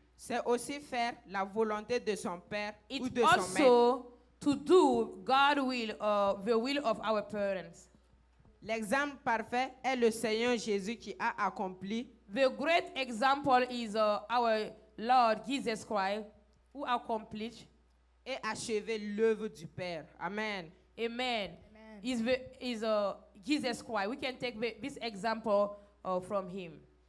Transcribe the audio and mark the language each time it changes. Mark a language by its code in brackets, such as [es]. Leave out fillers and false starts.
[fr] C'est aussi faire la volonté de son père ou [en] It's [fr] de son maître. [en] also to do God's will, the will of our parents. [fr] L'exemple parfait est le Seigneur Jésus qui a accompli [en] The great example is our Lord Jesus Christ, who accomplished. [fr] et achevé l'œuvre du Père. Amen. [en] Amen. Is Jesus Christ. We can take this example from him.